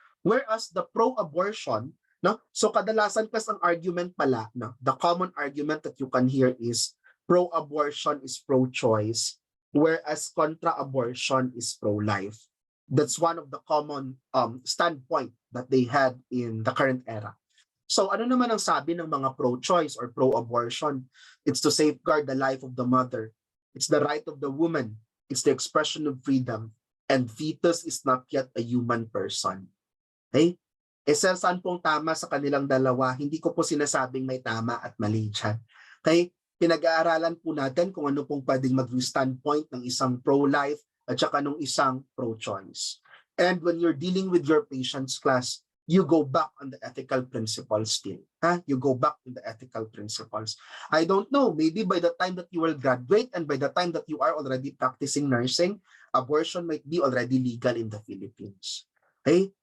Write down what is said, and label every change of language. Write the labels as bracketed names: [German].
[English] Whereas the pro-abortion, [Filipino] no? So kadalasan, class, ang argument pala, no? [English] The common argument that you can hear is pro-abortion is pro-choice, whereas contra-abortion is pro-life. That's one of the common standpoint that they had in the current era. [Filipino] So ano naman ang sabi ng mga pro-choice or pro-abortion? [English] It's to safeguard the life of the mother. It's the right of the woman. It's the expression of freedom. And fetus is not yet a human person. [Filipino] Okay? Saan pong tama sa kanilang dalawa? Hindi ko po sinasabing may tama at mali dyan. Okay? Pinag-aaralan po natin kung ano pong pwedeng maging standpoint ng isang pro-life at saka ng isang pro-choice. [English] And when you're dealing with your patients, class, you go back on the ethical principles still. You go back to the ethical principles. I don't know, maybe by the time that you will graduate and by the time that you are already practicing nursing, abortion might be already legal in the Philippines. Okay?